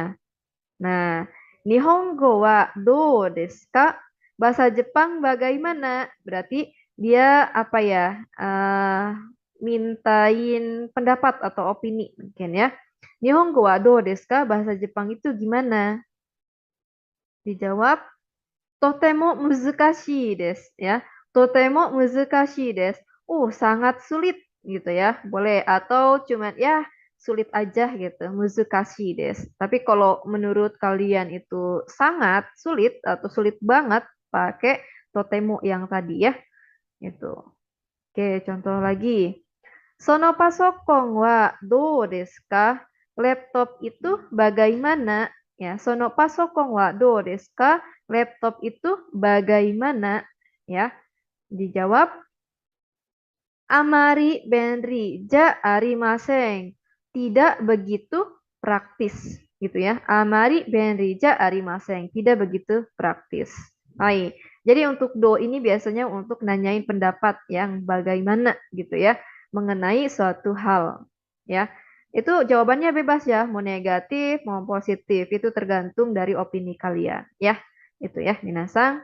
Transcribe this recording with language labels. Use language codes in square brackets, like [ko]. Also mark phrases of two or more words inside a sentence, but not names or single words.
[ja] Nah, 日本語はどうですか? [id] Bahasa Jepang bagaimana? Berarti dia apa ya? Mintain pendapat atau opini mungkin ya. [ja] 日本語はどうですか? [id] Bahasa Jepang itu gimana? [ja] Dijawab とても難しいです ya. とても難しいです. [id] Sangat sulit gitu ya. Boleh atau cuman ya sulit aja gitu. [ja] 難しいです. [id] Tapi kalau menurut kalian itu sangat sulit atau sulit banget pakai totemo yang tadi ya. Itu. Oke, contoh lagi. [ja] そのパソコンはどうですか? [id] Laptop itu bagaimana? [ja] Ya, そのパソコンはどうですか? [id] Laptop itu bagaimana? Ya, dijawab [ja] あまり便利じゃありません. [id] Tidak begitu praktis gitu ya. [ja] あまり便利じゃありません. [id] Tidak begitu praktis. Hai. Jadi untuk do ini biasanya untuk nanyain pendapat yang bagaimana gitu ya mengenai suatu hal ya. Itu jawabannya bebas ya, mau negatif, mau positif, itu tergantung dari opini kalian ya. Itu ya, minasang.